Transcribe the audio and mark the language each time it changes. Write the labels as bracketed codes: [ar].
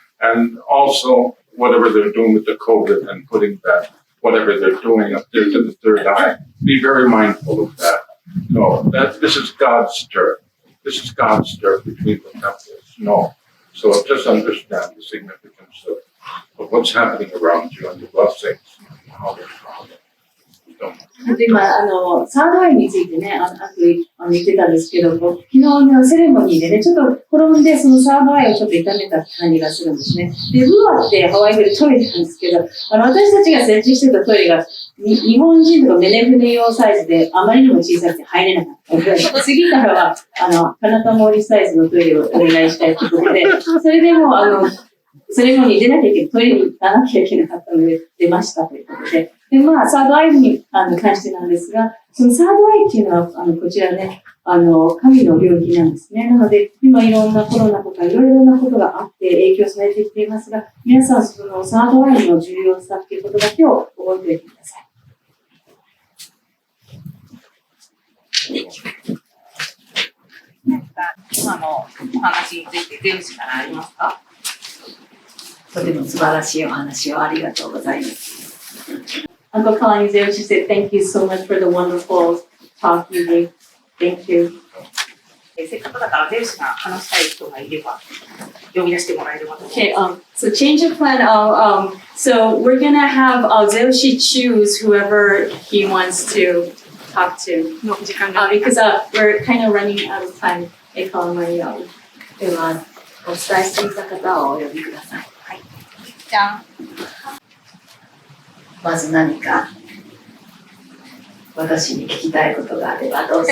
[en] And also, whatever they're doing with the COVID and putting that, whatever they're doing up there to the third eye, be very mindful of that. No, this is God's dirt. This is God's dirt between the temples. No. So just understand the significance of what's happening around you and the blessings and how they're found. [ja] 今、サードアイについてね、言ってたんですけど、昨日のセレモニーでね、ちょっと転んで、そのサードアイをちょっと痛めた感じがするんですね。で、ルアってハワイ語でトイレなんですけど、私たちが設置してたトイレが、日本人とかメネ船用サイズで、あまりにも小さくて入れなかったので、次からは、カナタモーリサイズのトイレをお願いしたいということで、それでも、セレモニー出なきゃいけない、トイレに行かなきゃいけなかったので、出ましたということで、で、まあ、サードアイに関してなんですが、そのサードアイっていうのは、こちらね、神の領域なんですね。なので、今いろんなコロナとかいろいろなことがあって影響されてきていますが、皆さんそのサードアイの重要さっていうことだけを覚えておいてください。何か今のお話についてゼウスからありますか？とても素晴らしいお話をありがとうございます。 [en] Uncle Kalani Zeushi said, thank you so much for the wonderful talk you gave. Thank you. [ja] せっかくだから、ゼウスが話したい人がいれば、呼び出してもらえればと思います。 [en] Okay, so change of plan. So we're gonna have Zeushi choose whoever he wants to talk to. Because we're kind of running out of time. [ja] では、お伝えしていた方をお呼びください。じゃん。まず何か私に聞きたいことがあればどうぞ。